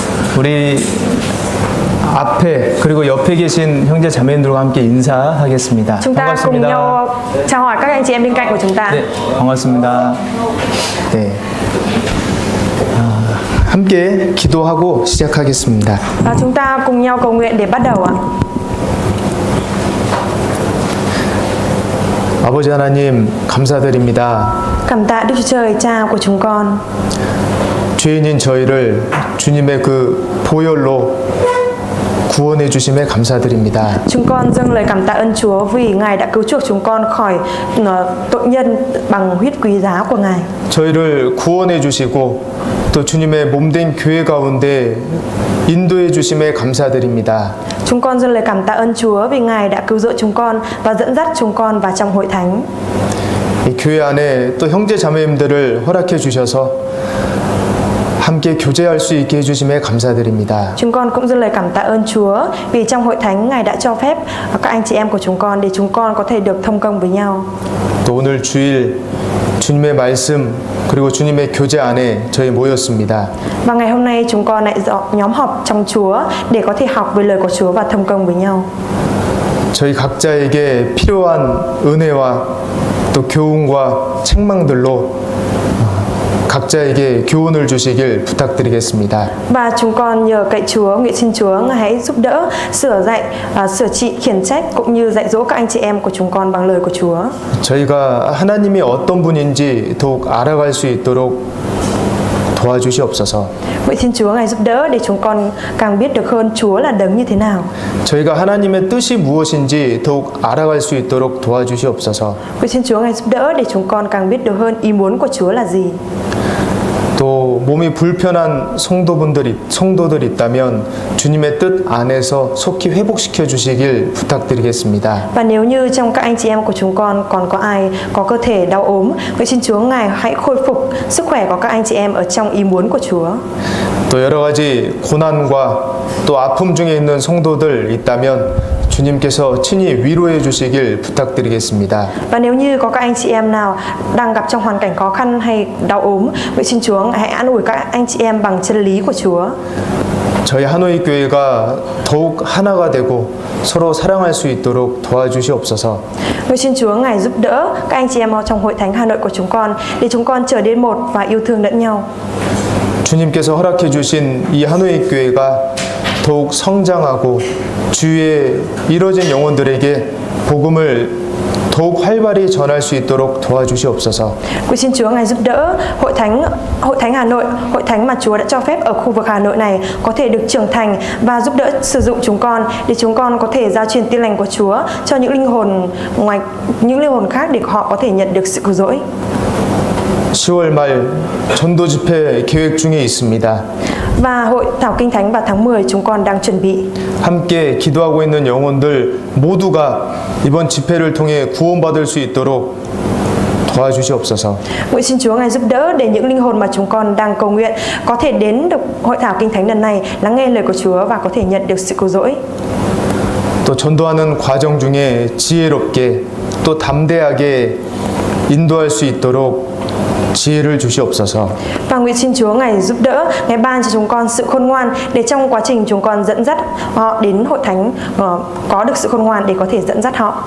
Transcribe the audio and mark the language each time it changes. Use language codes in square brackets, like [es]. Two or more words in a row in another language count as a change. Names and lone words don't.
[ko] 우리 앞에 그리고 옆에 계신 형제 자매님들과 함께 인사하겠습니다. [vi] Chúng ta cùng [ko] 반갑습니다. [vi] nhau chào hỏi các anh chị em bên cạnh của chúng ta. [ko] 네, 반갑습니다. 네. 함께 기도하고 시작하겠습니다. [vi] Chúng ta cùng nhau cầu nguyện để bắt đầu ạ. [ko] 아버지 하나님 감사드립니다. [vi] Cảm tạ Đức Chúa Trời Cha của chúng con. [ko] 죄인인 저희를 주님의 그 보혈로 구원해 주심에 감사드립니다. [vi] Chúng con dâng lời cảm tạ ơn Chúa vì Ngài đã cứu chuộc chúng con khỏi tội nhân bằng huyết quý giá của Ngài. [ko] 저희를 구원해 주시고 또 주님의 몸된 교회 가운데 인도해 주심에 감사드립니다. [vi] Chúng con dâng lời cảm tạ ơn Chúa vì Ngài đã cứu rỗi chúng con và dẫn dắt chúng con vào trong hội thánh. [ko] 이 교회 안에 또 형제 자매님들을 허락해 주셔서 함께 교제할 수 있게 해주심에 감사드립니다. [vi] Chúng con cũng dâng lời cảm tạ ơn Chúa vì trong hội thánh Ngài đã cho phép các anh chị em của chúng con để chúng con có thể được thông công với nhau. [ko] 또 오늘 주일 주님의 말씀 그리고 주님의 교제 안에 저희 모였습니다. [vi] Và ngày hôm nay chúng con lại nhóm họp trong Chúa để có thể học về lời của Chúa và thông công với nhau. [ko] 저희 각자에게 필요한 은혜와 또 교훈과 책망들로 각자에게 교훈을 주시길 부탁드리겠습니다. [vi] Và chúng con nhờ cậy Chúa, nguyện xin Chúa Ngài hãy giúp đỡ, sửa dạy, sửa trị, khiển trách cũng như dạy dỗ các anh chị em của chúng con bằng lời của Chúa. [ko] 저희가 하나님이 어떤 분인지 더욱 알아갈 수 있도록 도와주시옵소서. [vi] Nguyện xin Chúa Ngài giúp đỡ để chúng con càng biết được hơn Chúa là đấng như thế nào. [ko] 저희가 하나님의 뜻이 무엇인지 더욱 알아갈 수 있도록 도와주시옵소서. [vi] Nguyện xin Chúa Ngài giúp đỡ để chúng con càng biết được hơn ý muốn của Chúa là gì. [ko] 또 몸이 불편한 성도들 있다면 주님의 뜻 안에서 속히 회복시켜 주시길 부탁드리겠습니다. [vi] Và nếu như trong các anh chị em của chúng con còn có ai có cơ thể đau ốm, nguyện xin Chúa Ngài hãy khôi phục sức khỏe của các anh chị em ở trong ý muốn của Chúa. [ko] 또 여러 가지 고난과 또 아픔 중에 있는 성도들 있다면 주님께서 친히 위로해 주시길 부탁드리겠습니다. [vi] Và nếu như có các anh chị em nào đang gặp trong hoàn cảnh khó khăn hay đau ốm, nguyện xin Chúa hãy an ủi các anh chị em bằng chân lý của Chúa. [ko] 저희 하노이 교회가 더욱 하나가 되고 서로 사랑할 수 있도록 도와주시옵소서. [vi] Nguyện xin Chúa Ngài giúp đỡ các anh chị em trong hội thánh Hà Nội của chúng con để chúng con trở đến một và yêu thương lẫn nhau. [ko] 주님께서 허락해 주신 이 하노이 교회가 더욱 성장하고 주위에 이뤄진 영혼들에게 복음을 더욱 활발히 전할 수 있도록 도와주시옵소서. [vi] Nguyện xin Chúa Ngài giúp đỡ hội thánh Hà Nội, hội thánh mà Chúa đã cho phép ở khu vực Hà Nội này có thể được trưởng thành và giúp đỡ sử dụng chúng con để chúng con có thể giao truyền tin lành của Chúa cho những linh hồn khác để họ có thể nhận được sự cứu rỗi. [ko] 10월 말 전도 집회 계획 중에 있습니다. [vi] Và hội thảo kinh thánh vào tháng 10 chúng con đang chuẩn bị. [ko] 함께 기도하고 있는 영혼들 모두가 이번 집회를 통해 구원받을 수 있도록 도와주시옵소서. [vi] Nguyện xin Chúa Ngài giúp đỡ để những linh hồn mà chúng con đang cầu nguyện có thể đến được hội thảo kinh thánh lần này, lắng nghe lời của Chúa và có thể nhận được sự cứu rỗi. [ko] 또 전도하는 과정 중에 지혜롭게 또 담대하게 인도할 수 있도록 지혜를 주시옵소서. [vi] Và nguyện xin Chúa Ngài giúp đỡ, Ngài ban cho chúng con sự khôn ngoan để trong quá trình chúng con dẫn dắt họ đến hội thánh có được sự khôn ngoan để có thể dẫn dắt họ.